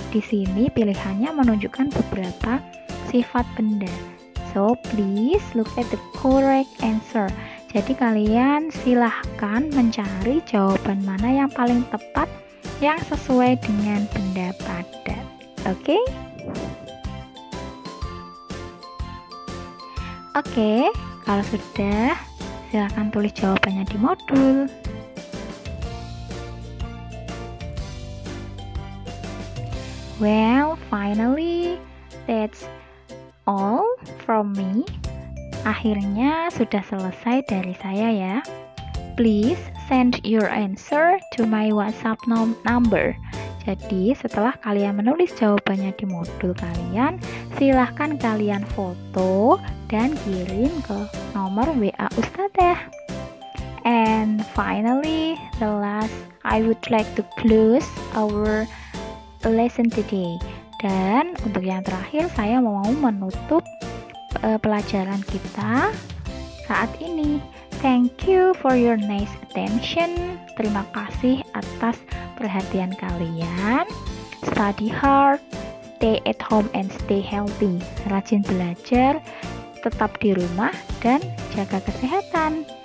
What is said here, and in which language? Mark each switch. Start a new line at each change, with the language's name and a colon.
Indonesian: Di sini pilihannya menunjukkan beberapa sifat benda.
English: So please look at the correct answer.
Indonesian: Jadi kalian silahkan mencari jawaban mana yang paling tepat yang sesuai dengan benda padat. Oke? Oke, kalau sudah silahkan tulis jawabannya di modul.
English: Well, finally that's all from me.
Indonesian: Akhirnya sudah selesai dari saya ya.
English: Please send your answer to my WhatsApp number.
Indonesian: Jadi setelah kalian menulis jawabannya di modul kalian, silahkan kalian foto dan kirim ke nomor WA Ustazah.
English: And finally, the last, I would like to close our lesson today.
Indonesian: Dan untuk yang terakhir, saya mau menutup pelajaran kita saat ini.
English: Thank you for your nice attention.
Indonesian: Terima kasih atas perhatian kalian.
English: Study hard, stay at home and stay healthy.
Indonesian: Rajin belajar, tetap di rumah dan jaga kesehatan.